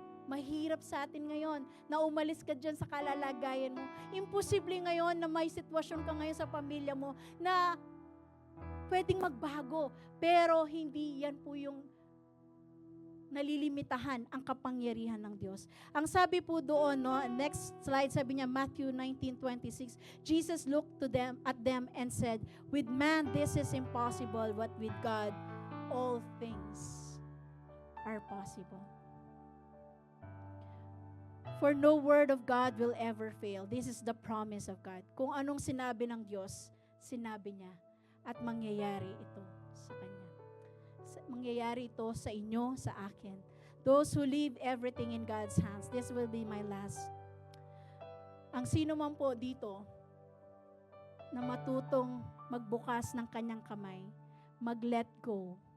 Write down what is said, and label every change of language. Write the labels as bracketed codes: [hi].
[tl] Mahirap sa atin ngayon na umalis ka dyan sa kalalagayan mo. Imposible ngayon na may sitwasyon ka ngayon sa pamilya mo na pwedeng magbago. Pero hindi yan po yung nalilimitahan ang kapangyarihan ng Diyos. Ang sabi po doon, no, [en] next slide, [tl] sabi niya, [en] Matthew 19:26, Jesus looked at them and said, with man this is impossible, but with God all things are possible. For no word of God will ever fail. This is the promise of God. [tl] Kung anong sinabi ng Diyos, sinabi niya. At mangyayari ito sa Kanya. Mangyayari ito sa inyo, sa akin. [en] Those who leave everything in God's hands. This will be my last. [tl] Ang sino man po dito na matutong magbukas ng kanyang kamay, mag-let go.